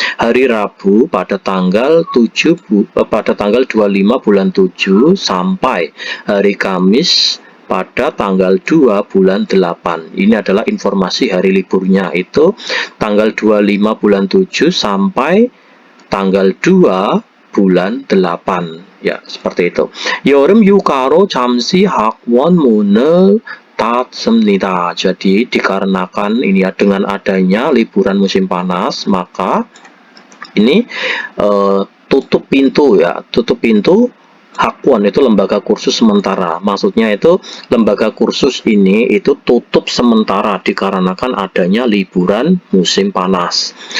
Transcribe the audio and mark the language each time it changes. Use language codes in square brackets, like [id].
[id] Hari Rabu pada tanggal 25 bulan 7 sampai hari Kamis pada tanggal 2 bulan 8. Ini adalah informasi hari liburnya, itu tanggal 25 bulan 7 sampai tanggal 2 bulan 8 ya, seperti itu. [ko] 여름 휴가로 잠시 학원 문을 닫습니다. [id] Jadi dikarenakan ini ya, dengan adanya liburan musim panas, maka ini tutup pintu ya, tutup pintu Hakwan itu lembaga kursus sementara. Maksudnya itu lembaga kursus ini itu tutup sementara dikarenakan adanya liburan musim panas.